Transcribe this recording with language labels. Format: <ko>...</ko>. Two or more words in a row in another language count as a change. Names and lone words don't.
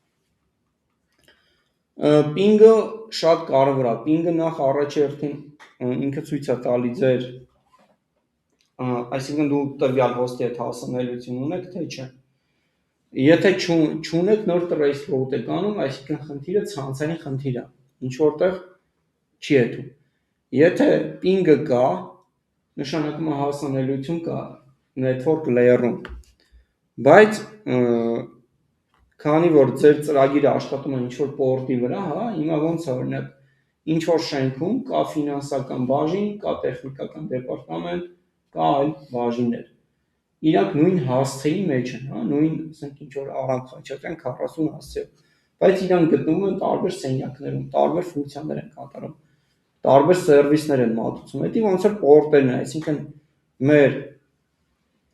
<hy>Ping-ը շատ կարևոր է։ Ping-ը նախ առաջերտին ինքը ցույց է տալի ձեր այսինքն դու տվյալ հոստի հետ հասանելիություն ունեք, թե չէ։ Եթե չունեք նոր</hy> <en>trace route</en> <hy>եք անում, այսինքն խնդիրը ցանցային խնդիր է, ինչ որտեղ չի հետում։ Եթե ping-ը կա, նշանակում է հասանելիություն կա</hy> <en>network layer-</en> <hy>ում։ Բայց քանի որ ձեր ծրագիրը աշխատում է ինչ որ port-ի վրա, հա, հիմա ոնց է օրինակ ինչ որ շենքում կա ֆինանսական բաժին, կա տեխնիկական դեպարտամենտ, կա այլ բաժիններ։ Իրանք նույն հասցեի մեջ են, հա, նույն, ասենք ինչ որ Արամ Խաչատրյան 40 հասցեով, բայց իրանք գտնվում են տարբեր սենյակներում, տարբեր ֆունկցիաներ են կատարում, տարբեր սերվիսներ են մատուցում։ Դա ոնց որ port-երն է, այսինքն մեր</hy>